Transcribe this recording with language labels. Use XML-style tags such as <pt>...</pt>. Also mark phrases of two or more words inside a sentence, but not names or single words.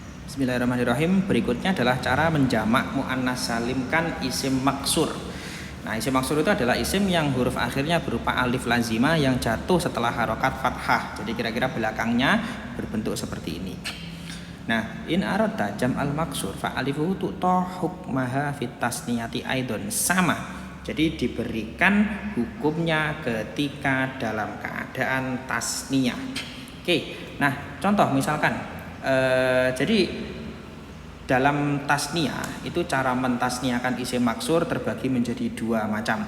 <id>Bismillahirrahmanirrahim. Berikutnya adalah cara menjamak muannas salimkan isim maksur. Nah, isim maksur itu adalah isim yang huruf akhirnya berupa alif lazimah yang jatuh setelah harokat fathah. Jadi kira-kira belakangnya berbentuk seperti ini. Nah,</id> <ar>إن أردت جمع المقصور فألفه تعطى حكمها في التثنية أيضا,</ar> <id>sama. Jadi diberikan hukumnya ketika dalam keadaan tasniyah. Oke. Nah, contoh misalkan jadi dalam tasniyah itu cara mentasniahkan isim maksur terbagi menjadi dua macam.</id>